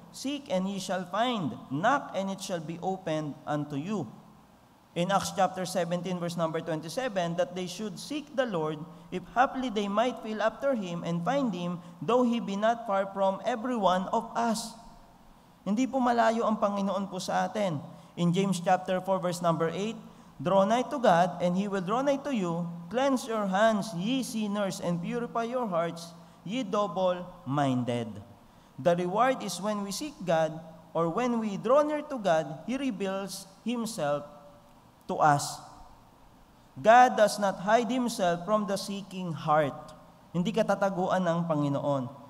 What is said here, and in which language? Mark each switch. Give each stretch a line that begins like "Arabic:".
English: Seek, and ye shall find. Knock, and it shall be opened unto you. In Acts chapter 17, verse number 27, that they should seek the Lord, if haply they might feel after him and find him, though he be not far from every one of us.
Filipino: Hindi po malayo ang Panginoon po sa atin.
English: In James chapter 4, verse number 8, Draw nigh to God, and He will draw nigh to you. Cleanse your hands, ye sinners, and purify your hearts, ye double-minded. The reward is when we seek God, or when we draw near to God, He reveals Himself to us. God does not hide Himself from the seeking heart.
Filipino: Hindi katataguan ng Panginoon.